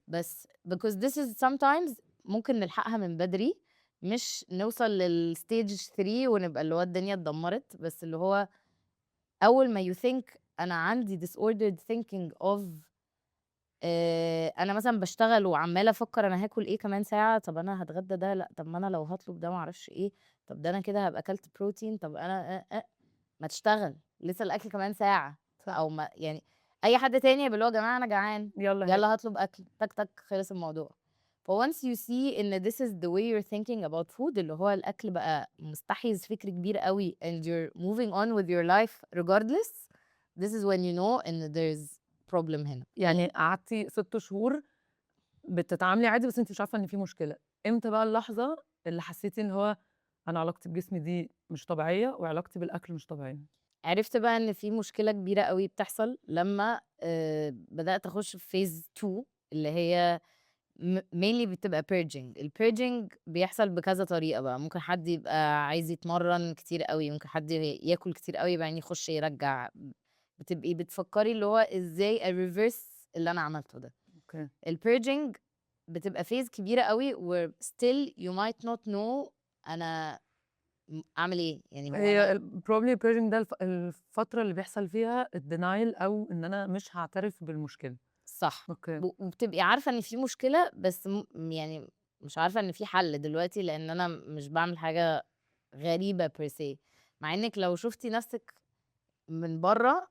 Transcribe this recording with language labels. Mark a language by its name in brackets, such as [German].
[Arabic] بس [English] because this is sometimes [Arabic] ممكن نلحقها من بدري، مش نوصل للstage 3 ونبقى اللي هو الدنيا اتدمرت، بس اللي هو أول ما you think أنا عندي disordered thinking of أنا مثلًا باشتغل وعمّالة أفكّر أنا هاكل إيه كمان ساعة، طَب أنا هاتغدى ده، لأ، طَب ما أنا لو هاطلب ده ما أعرفش إيه، طَب ده أنا كده هابقى كلت protein، طَب أنا ما تشتغل، لسه الأكل كمان ساعة، صح. أو ما يعني أي حد تاني هيبقى اللي هو يا جماعة أنا جعان، يالّا هاكل. يالّا هاطلب أكل، تك، تك، خلص الموضوع. [English] فonce you see إن this is the way you're thinking about food [Arabic] اللي هو الأكل بقى مستحيز فكر كبير أوي [English] and you're moving on with your life regardless، this is when you know إن there's problem هنا. [Arabic] يعني قعدتِ 6 شهور بتتعاملي عادي بس أنتِ مش عارفة إن في مشكلة، إمتى بقى اللحظة اللي حسيتِ إن هو أنا علاقتي بجسمي دي مش طبيعية وعلاقتي بالأكل مش طبيعية؟ عرفت بقى إن في مشكلة كبيرة أوي بتحصل لمّا بدأت أخُش في phase 2 اللي هي mainly بتبقى purging. الpurging بيحصل بكذا طريقة بقى، ممكن حد يبقى عايز يتمرّن كتير أوي، ممكن حد ياكل كتير أوي بعدين يخُش يرجّع، بتبقي بتفكّري اللي هو إزاي أreverse اللي أنا عملته ده. أوكي. الpurging بتبقى phase كبيرة أوي [English] where still you might not know [Arabic] أنا اعمل ايه يعني؟ هو هي انا probably purging ده الفترة اللي بيحصل فيها الdenial أو إن أنا مش هاعترف بالمشكلة. صح، أوكي. وبتبقي عارفة إن في مشكلة، بس يعني مش عارفة إن في حل دلوقتي، لإن أنا مش باعمل حاجة غريبة per se، مع إنِّك لو شُفتِ نَفْسِك من برّه